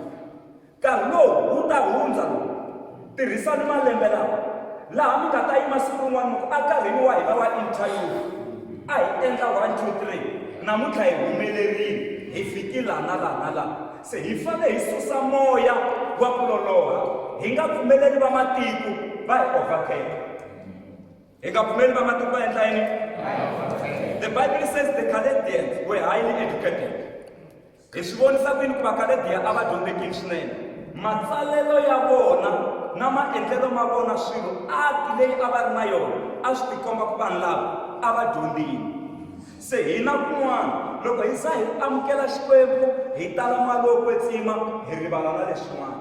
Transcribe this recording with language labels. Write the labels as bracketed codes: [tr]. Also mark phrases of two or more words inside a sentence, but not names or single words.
[ts] Nkarhi lowu wu ta hundza lowu, tirhisani malembe laha mi nga ta yima siku rin'wana loko a karhini wa hina wa interview a hi endla 1 2 3 namuntlha hi humelerile, hi fiki laha na laha na laha. Se hi fanele hi susa moya wa ku loloha, hi nga pfumeleli va matiko va hi overtake. Hi nga pfumeleli va matiko va endla yini? [en] The Bible says the Chaldeans were highly educated. [ts] Hi swi vonisa ku yini ku va Chaldean a va dyondzekile swinene? Matsalelo ya vona na maendlelo ma vona swilo ati leyi a va ri na yona a swi tikomba ku vanhu lava a va dyondzile. Se hina kun'wana loko hi za hi amukela Xikwembu hi tala mali yo kwetsima hi rivala na leswin'wana.